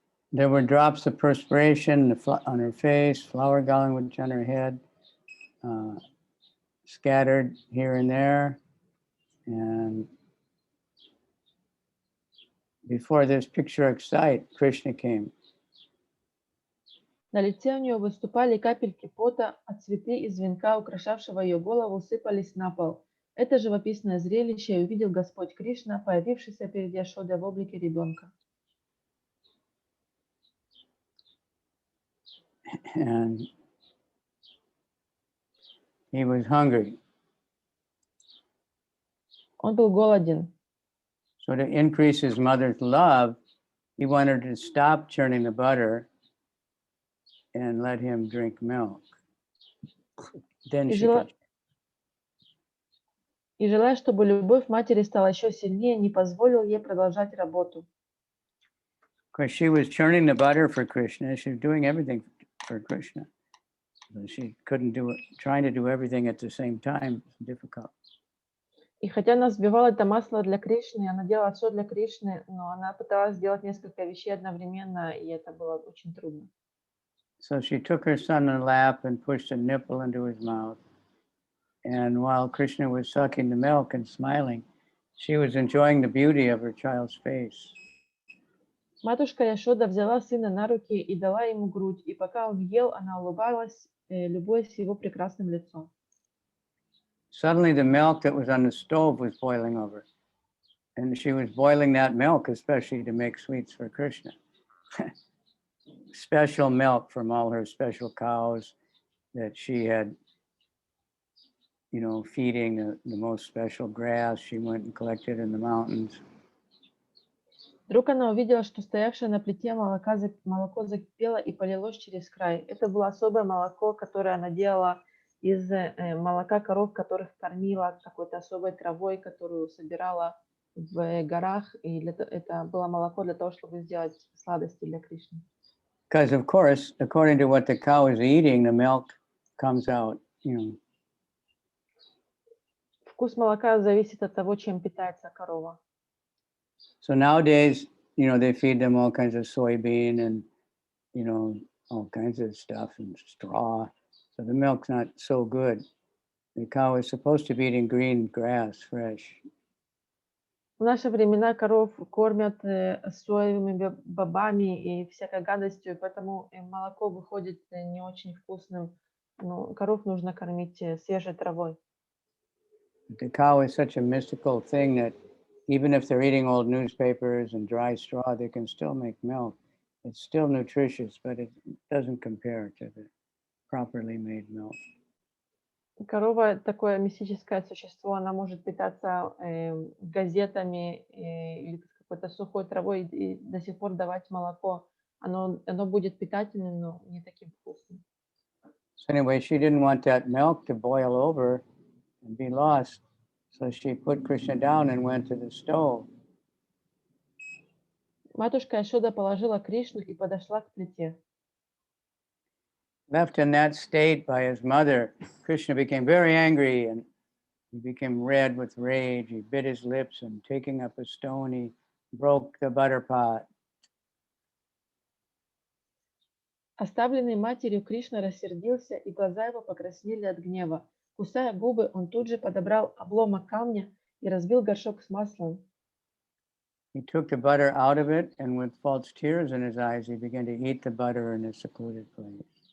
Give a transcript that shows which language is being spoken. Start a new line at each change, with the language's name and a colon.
English: There were drops of perspiration on her face, flour garland on her head, scattered here and there. And before this picturesque sight, Krishna came.
Russian: На лице у нее выступали капельки пота, а цветы из венка, украшавшего ее голову, сыпались на пол. Это живописное зрелище увидел Господь Кришна, появившийся перед Яшодой в облике ребенка.
English: And he was hungry.
Russian: Он был голоден.
English: So to increase his mother's love, he wanted to stop churning the butter and let him drink milk. Then she could...
Russian: И желая, чтобы любовь матери стала еще сильнее, не позволил ей продолжать работу.
English: Because she was churning the butter for Krishna, she was doing everything for Krishna. So she couldn't do it, trying to do everything at the same time is difficult.
Russian: И хотя она взбивала это масло для Кришны, она делала все для Кришны, но она пыталась сделать несколько вещей одновременно, и это было очень трудно.
English: So she took her son in her lap and pushed a nipple into his mouth. And while Krishna was sucking the milk and smiling, she was enjoying the beauty of her child's face.
Russian: Матушка Яшода взяла сына на руки и дала ему грудь, и пока он ел, она улыбалась, любуясь его прекрасным лицом.
English: Suddenly the milk that was on the stove was boiling over. And she was boiling that milk, especially to make sweets for Krishna. Special milk from all her special cows that she had, you know, feeding the most special grass she went and collected in the mountains.
Russian: Вдруг она увидела, что стоявшее на плите молоко закипело и полилось через край. Это было особое молоко, которое она делала из молока коров, которых кормила какой-то особой травой, которую собирала в горах. И это было молоко для того, чтобы сделать сладости для Кришны.
English: Because, of course, according to what the cow is eating, the milk comes out, you know.
Russian: Вкус молока зависит от того, чем питается корова.
English: So nowadays, you know, they feed them all kinds of soybean and, you know, all kinds of stuff and straw. So the milk's not so good. The cow is supposed to be eating green grass, fresh.
Russian: В наши времена коров кормят соевыми бобами и всякой гадостью, поэтому молоко выходит не очень вкусным. Но коров нужно кормить свежей травой.
English: The cow is such a mystical thing that even if they're eating old newspapers and dry straw, they can still make milk. It's still nutritious, but it doesn't compare to the properly made milk.
Russian: Корова такое мистическое существо, она может питаться газетами или какой-то сухой травой и до сих пор давать молоко. Оно будет питательным, но не таким вкусным.
English: So anyway, she didn't want that milk to boil over and be lost. So she put Krishna down and went to the stove.
Russian: Матушка Яшода положила Кришну и подошла к плите.
English: Left in that state by his mother, Krishna became very angry and he became red with rage. He bit his lips and taking up a stone, he broke the butter pot.
Russian: Оставленный матерью, Кришна рассердился, и глаза его покраснели от гнева. Кусая губы, он тут же подобрал обломок камня и разбил горшок с маслом.
English: he took the butter out of it, and with false tears in his eyes, he began to eat the butter in a secluded place.